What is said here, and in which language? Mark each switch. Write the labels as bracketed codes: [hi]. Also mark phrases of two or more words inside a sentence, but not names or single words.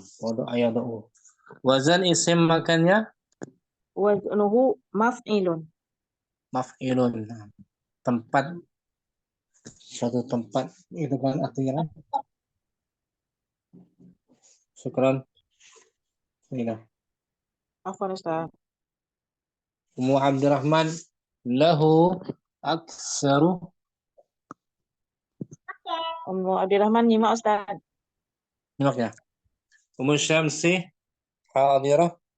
[ar] وضع يضع. [id] Wazan isim makannya. [ar] وزنه مفعل. [id] Maf'ilun. Nah, tempat. Suatu tempat. Itu kan artinya. Syukran. Ini. Afwan Ustaz. [ar] Ummu Abdurrahman. له أكثر. [id] Ummu Abdurrahman nyimak Ustaz. Nyimak ya. Ummu Syamsi. Hadirah.